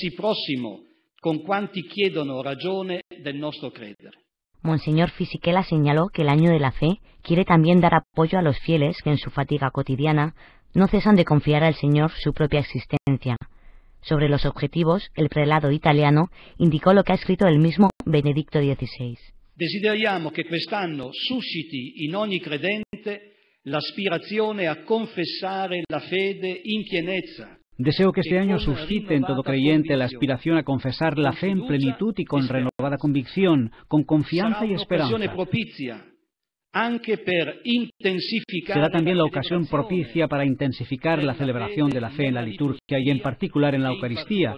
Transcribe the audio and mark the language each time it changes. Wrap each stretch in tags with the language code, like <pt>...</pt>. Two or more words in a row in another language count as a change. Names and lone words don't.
<es>Monseñor Fisichella señaló que el Año de la Fe quiere también dar apoyo a los fieles que en su fatiga cotidiana no cesan de confiar al Señor su propia existencia. Sobre los objetivos, el prelado italiano indicó lo que ha escrito el mismo Benedicto XVI.</es> <it>Desideriamo che quest'anno susciti in ogni credente l'aspirazione a confessare la fede in pienezza.</it> <es>Deseo que este año suscite en todo creyente la aspiración a confesar la fe en plenitud y con renovada convicción, con confianza y esperanza. Será también la ocasión propicia para intensificar la celebración de la fe en la liturgia y en particular en la Eucaristía.</es>